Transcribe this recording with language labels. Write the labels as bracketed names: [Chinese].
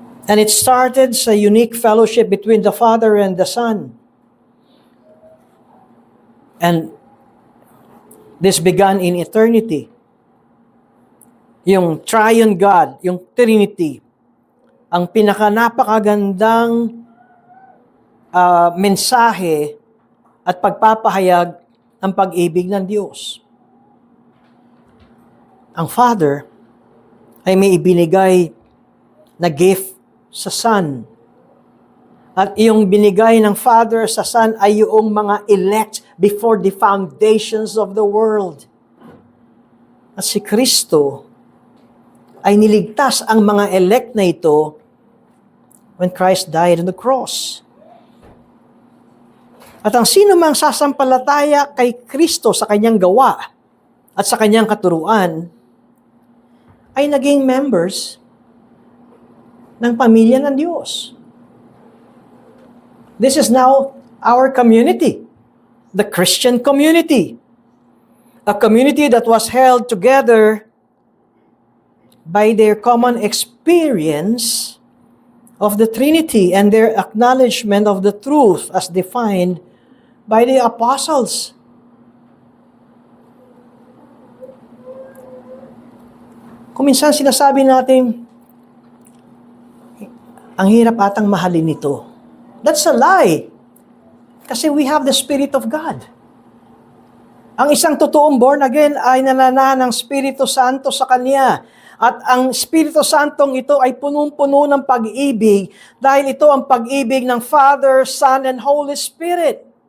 [English] And it started sa unique fellowship between the Father and the Son. And this began in eternity. [Filipino] Yung triune God, yung Trinity, ang pinaka-napakagandang mensahe at pagpapahayag ng pag-ibig ng Diyos. Ang Father ay may ibinigay na gift sa Son. At yung binigay ng Father sa Son ay yung mga elect [English] before the foundations of the world. [Filipino] At si Kristo ay niligtas ang mga elect na ito [English] when Christ died on the cross. [Filipino] At ang sino mang sasampalataya kay Kristo sa kanyang gawa at sa kanyang katuruan ay naging members ng pamilya ng Diyos. [English] This is now our community, the Christian community. A community that was held together by their common experience of the Trinity and their acknowledgement of the truth as defined by the apostles. [Filipino] Kung minsan sinasabi natin, ang hirap atang mahalin ito. [English] That's a lie. Kasi we have the Spirit of God. [Filipino] Ang isang totoong born again ay nanana ng Espiritu Santo sa kanya. At ang Espiritu Santong ito ay punong-puno ng pag-ibig dahil ito ang pag-ibig ng Father, Son, and Holy Spirit.